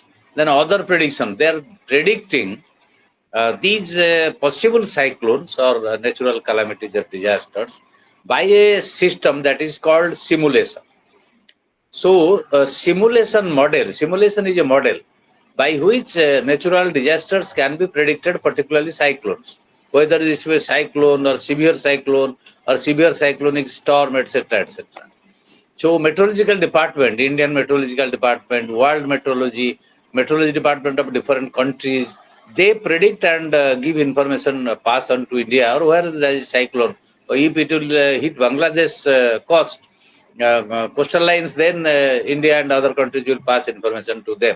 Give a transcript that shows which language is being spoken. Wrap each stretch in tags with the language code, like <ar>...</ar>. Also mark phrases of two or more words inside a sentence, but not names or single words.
<en>Then other prediction, they are predicting these possible cyclones or natural calamities or disasters by a system that is called simulation. So simulation is a model by which natural disasters can be predicted, particularly cyclones, whether this was cyclone or severe cyclonic storm, etc., etc. So meteorological department, Indian meteorological department, world meteorology department of different countries, they predict and give information pass on to India, or where there is cyclone. Or if it will hit Bangladesh coastal lines, then India and other countries will pass information to them.</en>